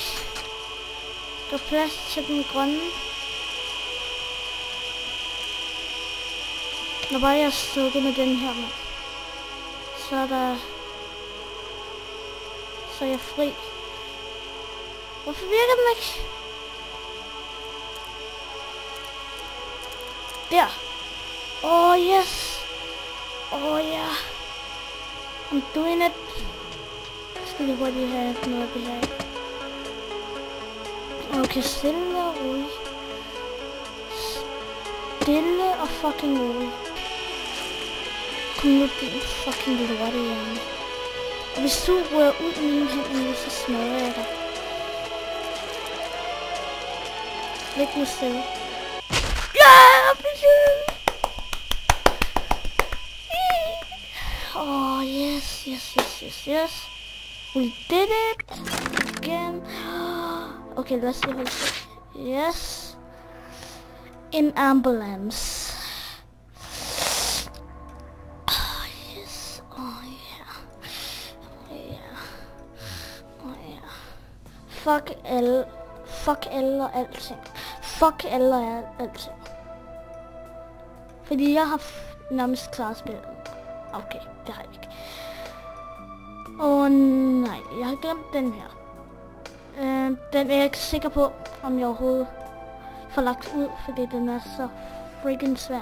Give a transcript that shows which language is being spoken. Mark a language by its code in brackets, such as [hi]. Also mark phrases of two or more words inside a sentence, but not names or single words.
[da] Der er plads til den grønne. Når bare jeg er stukket med den her, mand. Så er jeg fri. Hvorfor virker den ikke? Der. [en] Oh yes. Oh yeah. I'm doing it. [da] Skal vi hurtigt have noget af det her. Okay, stille og roligt. Stille og fucking roligt. Kom nu, din fucking lortehjerne. Og hvis du rører ud i mine hænder nu, så smadrer jeg dig. Læg nu stille. Ja, [en] bitch! Oh, yes, yes, yes, yes, yes. We did it again. Okay, let's see what yes. In ambulance. Oh, yes. Oh, yeah. Oh, yeah. Oh, yeah. [da] Fuck alle og alting. Fuck alle og alting. Fordi jeg har nærmest klaret spillet. Okay, det har jeg ikke. Nej, jeg har glemt den her. Den er jeg ikke sikker på, om jeg overhovedet får lagt ud, fordi den er så freaking svær.